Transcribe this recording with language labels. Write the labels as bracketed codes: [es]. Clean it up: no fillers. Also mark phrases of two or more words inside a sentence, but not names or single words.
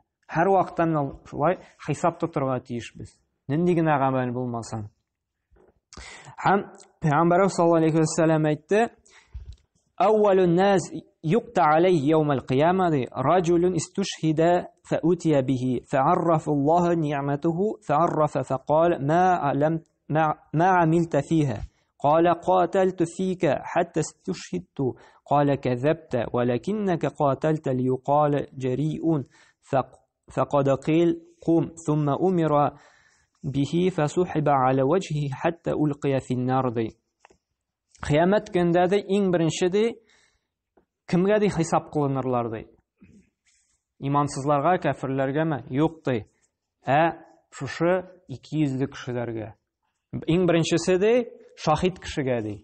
[tt] Һәр вакытта шулай хисап тотырга тиешбез. Нинди генә гамәл булмасын. Һәм Пәйгамбәр [ar] صلى الله عليه وسلم әйтте: "أول الناس يقضى عليه يوم القيامة رجل استشهد فأتي به فعرفه الله نعمه فعرفها فقال ما عملت فيها قال قاتلت فيك حتى استشهدت قال كذبت ولكنك قاتلت ليقال جريء فقد قيل قم ثم أمر به فسحب على وجهه حتى ألقي في النار ди. [tt] Қиямет көндә ди иң беренче ди кемгә ди хисап кылынырлар ди? Имансызларга, кафирләргәме? Юк ди. Шушы 200 кешеләргә. Иң беренчесе ди шахид кешегә ди.